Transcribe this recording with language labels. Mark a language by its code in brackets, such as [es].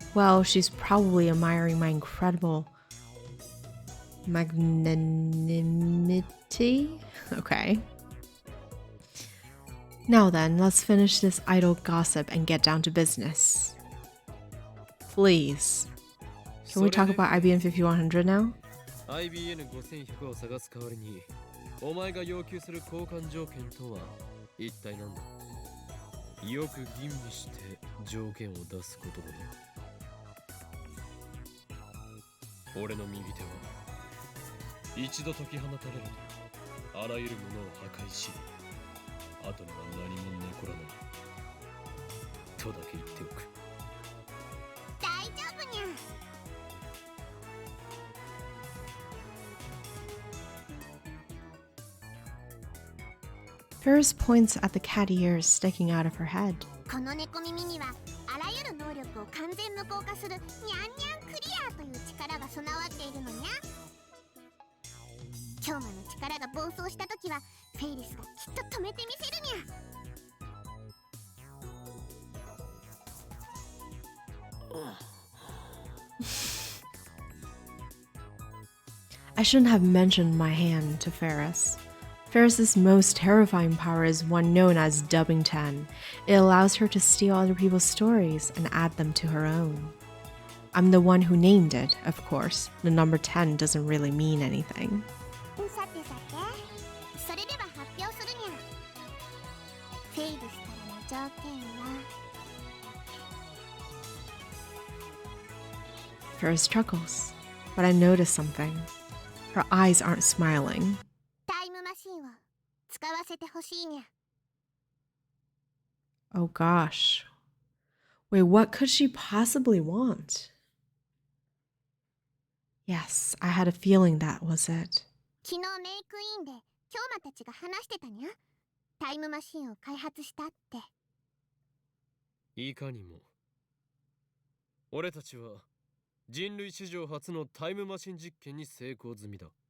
[en] Well, she's probably admiring my incredible magnanimity. Okay. Now then, let's finish this idle gossip and get down to business. Please. Can we talk about IBN5100 now? [ja] IBN5100 を探す代わりにお前が要求する交換条件とは一体何だ。よく吟味して条件を出すことだな。俺の右手は一度解き放たれるとあらゆるものを破壊し、後には何も残らないとだけ言っておく。大丈夫にゃ。 [en] Ferris points at the cat ears sticking out of her head. [ja] この猫耳にはあらゆる能力を完全無効化するニャンニャンクリアという力が備わっているのにゃ。京馬の力が暴走した時はフェイリスがきっと止めてみせるにゃ。 [en] I shouldn't have mentioned my hand to Ferris. Ferris's most terrifying power is one known as Dubbing 10. It allows her to steal other people's stories and add them to her own. I'm the one who named it, of course. The number 10 doesn't really mean anything. [ja] さてさて、それでは発表するにゃ。フェイルしたらの条件は [en] Ferris chuckles, but I notice something. Her eyes aren't smiling. [ja] タイムマシンを使わせてほしいにゃ。 [en] Oh gosh. Wait, what could she possibly want? Yes, I had a feeling that was it. [ja] 昨日メイクインで京馬たちが話してたにゃ。タイムマシンを開発したって。いかにも。俺たちは人類史上初のタイムマシン実験に成功済みだ。